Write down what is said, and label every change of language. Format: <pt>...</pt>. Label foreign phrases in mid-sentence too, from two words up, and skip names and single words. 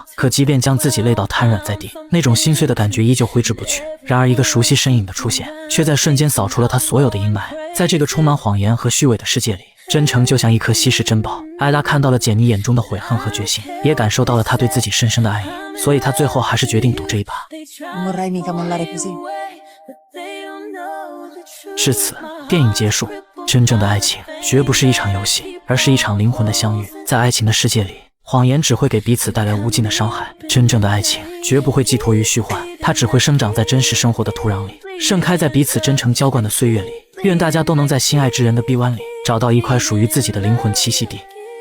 <zh>可即便将自己累到瘫软在地，那种心碎的感觉依旧挥之不去。然而一个熟悉身影的出现，却在瞬间扫除了她所有的阴霾。在这个充满谎言和虚伪的世界里，真诚就像一颗稀世珍宝。艾拉看到了简妮眼中的悔恨和决心，也感受到了她对自己深深的爱意，所以她最后还是决定赌这一把。</zh> <it>Non vorrei mica mollare così.</it> <zh>至此，电影结束。真正的爱情绝不是一场游戏，而是一场灵魂的相遇。在爱情的世界里，谎言只会给彼此带来无尽的伤害。真正的爱情绝不会寄托于虚幻，它只会生长在真实生活的土壤里，盛开在彼此真诚浇灌的岁月里。愿大家都能在心爱之人的臂弯里，找到一块属于自己的灵魂栖息地。</zh>